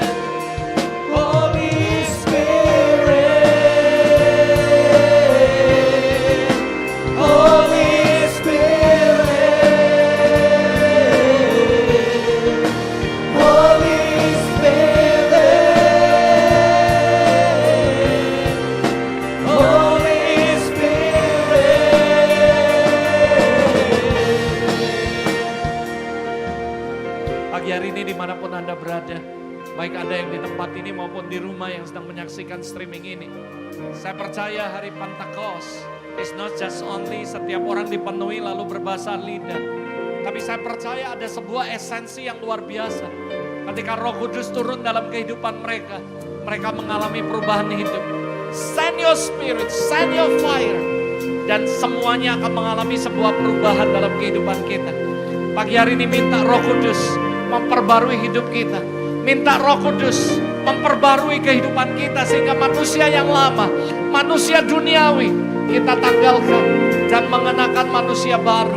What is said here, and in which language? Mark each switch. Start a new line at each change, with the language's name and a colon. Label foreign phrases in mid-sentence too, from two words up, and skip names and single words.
English: Holy Spirit, Holy Spirit, Holy Spirit, Holy Spirit.
Indonesian: Pagi hari ini dimanapun Anda berada, baik Anda yang di tempat ini maupun di rumah yang sedang menyaksikan streaming ini, saya percaya hari
English: Pentecost is not just only
Indonesian: setiap orang dipenuhi lalu berbahasa lidah, tapi saya percaya ada sebuah esensi yang luar biasa. Ketika Roh Kudus turun dalam kehidupan mereka, mereka mengalami perubahan hidup.
English: Send your spirit, send your fire,
Indonesian: dan semuanya akan mengalami sebuah perubahan dalam kehidupan kita. Pagi hari ini minta Roh Kudus memperbarui hidup kita. Minta Roh Kudus memperbarui kehidupan kita sehingga manusia yang lama, manusia duniawi, kita tanggalkan dan mengenakan manusia baru.